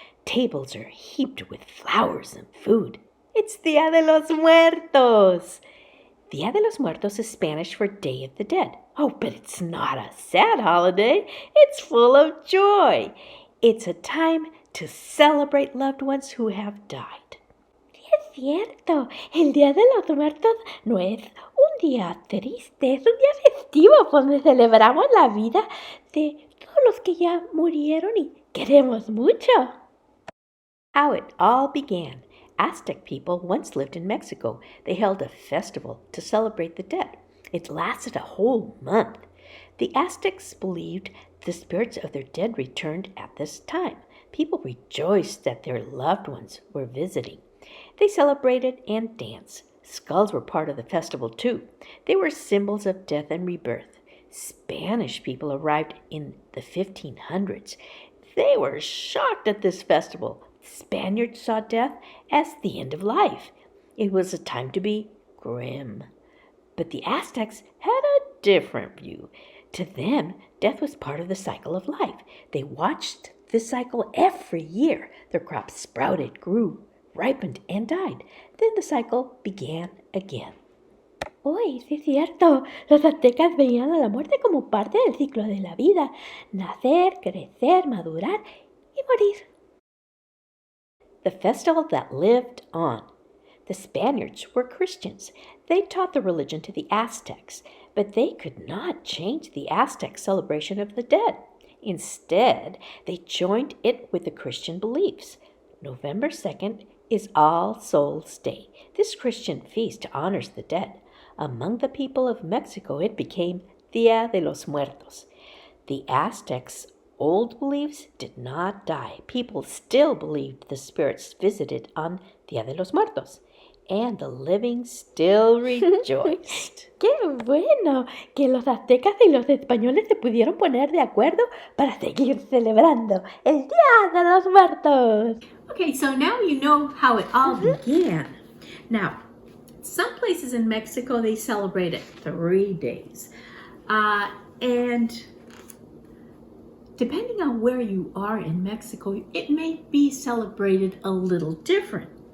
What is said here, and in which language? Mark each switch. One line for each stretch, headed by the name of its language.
English: Tables are heaped with flowers and food. It's Día de los Muertos. Día de los Muertos is Spanish for Day of the Dead. Oh, but it's not a sad holiday. It's full of joy. It's a time to celebrate loved ones who have died.
Spanish: Sí, es cierto. El Día de los Muertos no es un día triste, es un día festivo donde celebramos la vida de todos los que ya murieron y queremos mucho.
English: How it all began. Aztec people once lived in Mexico. They held a festival to celebrate the dead. It lasted a whole month. The Aztecs believed the spirits of their dead returned at this time. People rejoiced that their loved ones were visiting. They celebrated and danced. Skulls were part of the festival too. They were symbols of death and rebirth. Spanish people arrived in the 1500s. They were shocked at this festival. Spaniards saw death as the end of life. It was a time to be grim. But the Aztecs had a different view. To them, death was part of the cycle of life. They watched this cycle every year. Their crops sprouted, grew, ripened, and died. Then the cycle began again.
Spanish: Uy, sí es cierto. Los aztecas veían a la muerte como parte del ciclo de la vida. Nacer, crecer, madurar y morir.
English: The festival that lived on. The Spaniards were Christians. They taught the religion to the Aztecs, but they could not change the Aztec celebration of the dead. Instead, they joined it with the Christian beliefs. November 2nd is All Souls' Day. This Christian feast honors the dead. Among the people of Mexico, it became Día de los Muertos. The Aztecs' old beliefs did not die. People still believed the spirits visited on Día de los Muertos. And the living still rejoiced.
Spanish: ¡Qué bueno! Que los aztecas y los españoles se pudieron poner de acuerdo para seguir celebrando el Día de los Muertos.
English: Okay, so now you know how it all began. Now, some places in Mexico, they celebrate it 3 days. And depending on where you are in Mexico, it may be celebrated a little different.